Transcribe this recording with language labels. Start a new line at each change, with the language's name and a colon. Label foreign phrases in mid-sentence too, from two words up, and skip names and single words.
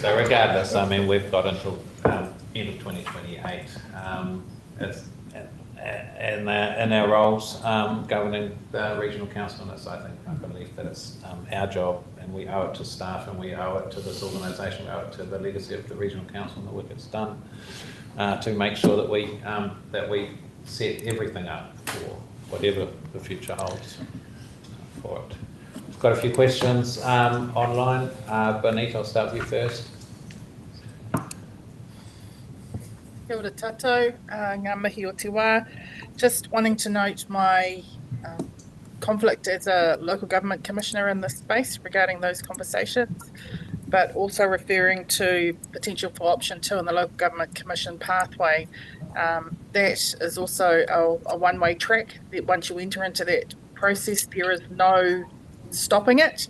English: So regardless, I mean, we've got until end of 2028 in our roles governing the regional council, and I believe that it's our job, and we owe it to staff, and we owe it to this organisation, we owe it to the legacy of the regional council and the work it's done to make sure that we set everything up for whatever the future holds for it. We've got a few questions online. Bonita, I'll start with you first.
Māori: Kia ora tātou, ngā mihi o te wā.
English: Just wanting to note my conflict as a local government commissioner in this space regarding those conversations, but also referring to potential for option 2 in the local government commission pathway. That is also a one-way track, that once you enter into that process, there is no stopping it.